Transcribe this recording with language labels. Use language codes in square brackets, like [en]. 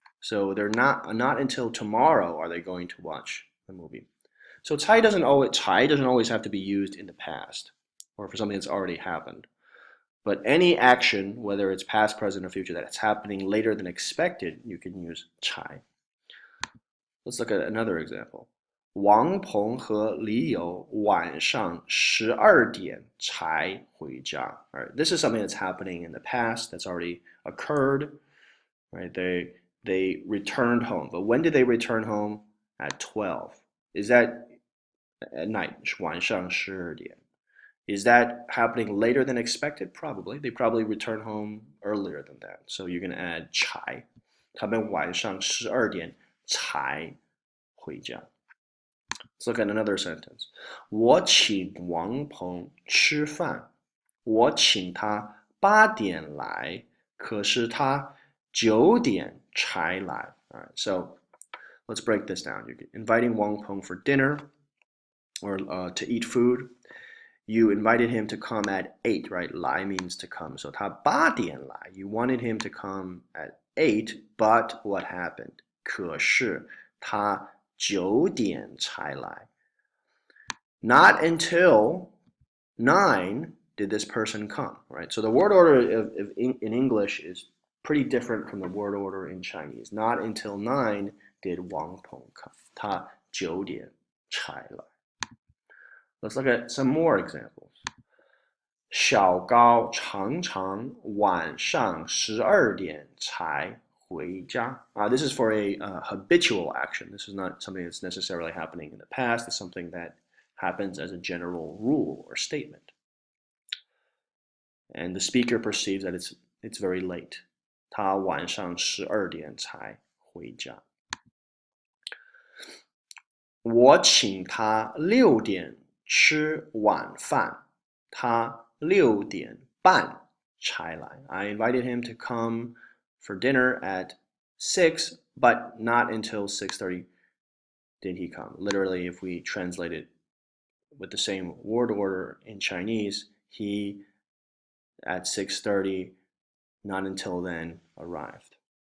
[en] So they're not until tomorrow are they going to watch the movie. So 才 doesn't always have to be used in the past or for something that's already happened. But any action, whether it's past, present, or future, that it's happening later than expected, you can use 才. Let's look at another example. [zh] 王鹏和李友晚上12点才回家. [en] All right, this is something that's happening in the past, that's already occurred. Right, they returned home. But when did they return home? At 12. Is that at night? [zh] 晚上12点. [en] Is that happening later than expected? Probably. They probably return home earlier than that. So you're going to add 才. [zh] 他们晚上12点才回家. [en] Let's look at another sentence. [zh] 我请王鹏吃饭。我请他8点来，可是他9点才来. [en] All right, so let's break this down. You're inviting Wang Peng for dinner or to eat food. You invited him to come at 8, right? 来 means to come. So [zh] 他8点来. [en] You wanted him to come at 8, but what happened? [zh] 可是他9点才来. [en] Not until 9 did this person come, right? So the word order in English is pretty different from the word order in Chinese. Not until 9 did Wang Peng come. [zh] 他9点才来. [en] Let's look at some more examples. [zh] 小高常常晚上12点才回家. [en] This is for a habitual action. This is not something that's necessarily happening in the past. It's something that happens as a general rule or statement. And the speaker perceives that it's very late. [zh] 他晚上12点才回家. 我请他6点吃晚饭，他6点半才来. [en] I invited him to come for dinner at 6, but not until 6:30 did he come. Literally, if we translate it with the same word order in Chinese, he at 6:30, not until then, arrived.